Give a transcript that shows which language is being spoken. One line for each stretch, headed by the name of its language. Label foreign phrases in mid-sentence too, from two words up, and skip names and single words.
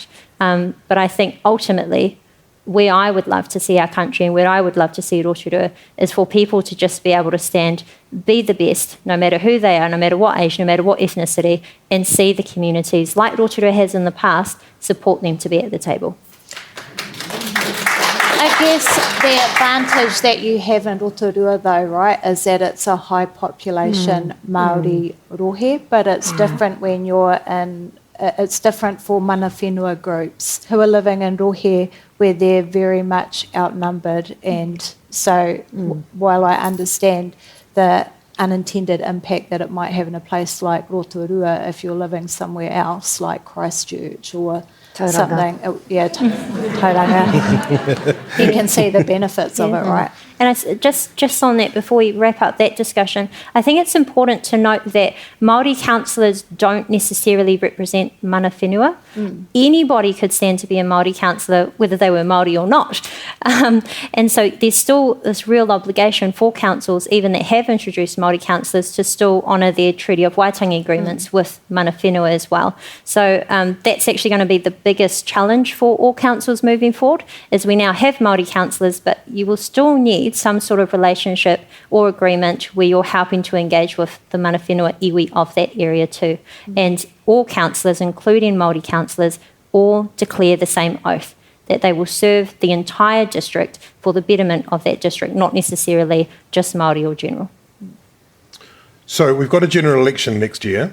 English: But I think ultimately where I would love to see our country and where I would love to see Rotorua is for people to just be able to stand, be the best, no matter who they are, no matter what age, no matter what ethnicity, and see the communities, like Rotorua has in the past, support them to be at the table. I guess the advantage that you have in Rotorua, though, right, is that it's a high population Māori rohe, but it's different when you're in. It's different for
Māori: mana whenua
English: groups who are living in rohe where they're very much outnumbered. And so while I understand the unintended impact that it might have in a place like Rotorua, if you're living somewhere else like Christchurch or Tauranga. Something, Tauranga, you can see the benefits of it, right? And just on that, before we wrap up that discussion, I think it's important to note that Māori councillors don't necessarily represent
Māori: mana whenua.
English: Anybody could stand to be a Māori councillor, whether they were Māori or not. And so there's still this real obligation for councils, even that have introduced Māori councillors, to still honour their Treaty of Waitangi agreements with
Māori: mana whenua
English: as well. So that's actually going to be the biggest challenge for all councils moving forward, is we now have Māori councillors, but you will still need some sort of relationship or agreement where you're helping to engage with the
Māori: mana whenua iwi
English: of that area too. And all councillors, including Māori councillors, all declare the same oath, that they will serve the entire district for the betterment of that district, not necessarily just Māori or general. So we've got a general election next year.